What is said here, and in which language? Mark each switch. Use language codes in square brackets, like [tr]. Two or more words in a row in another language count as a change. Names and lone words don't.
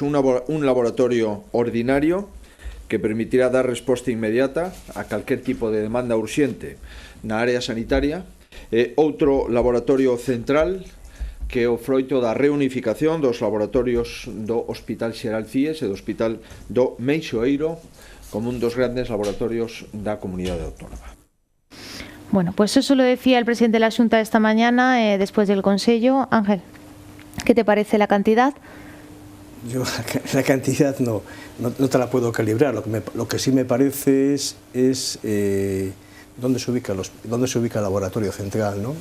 [gl] Un laboratorio ordinario que permitirá dar resposta inmediata a calquer tipo de demanda urxente na área sanitaria, e outro laboratorio central que é o froito da reunificación dos laboratorios do Hospital Xeral Cies e do Hospital do Meixoeiro como un dos grandes laboratorios da comunidade autónoma. [es] Bueno, pues eso lo decía el presidente de la Xunta esta mañana después del Consello. Ángel, ¿qué te parece la cantidad? Yo la cantidad no te la puedo calibrar. Lo que sí me parece es dónde se ubica el laboratorio central, ¿no?